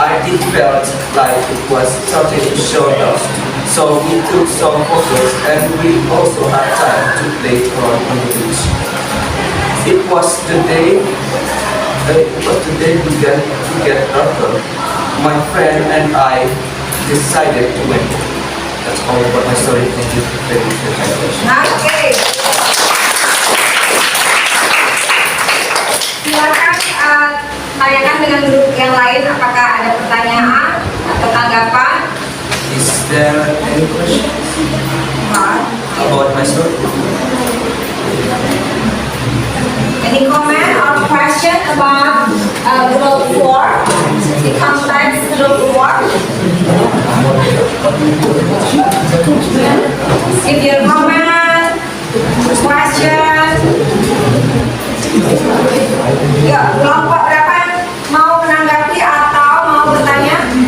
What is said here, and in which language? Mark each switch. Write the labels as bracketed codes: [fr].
[en] It felt like it was starting to show dust, so we took some photos and we also had time to play around on the beach. It was the day we began to get darker. My friend and I decided to went. That's all about my story. Thank you very much for your attention. [id] Oke. Silakan tanyakan dengan grup yang lain apakah ada pertanyaan atau tanggapan. [en] Is there any questions about my story? Any comment or question about group 4? The context group 4? If your comment, question. [id] Ya, kelompok berapa yang mau menanggapi atau mau bertanya?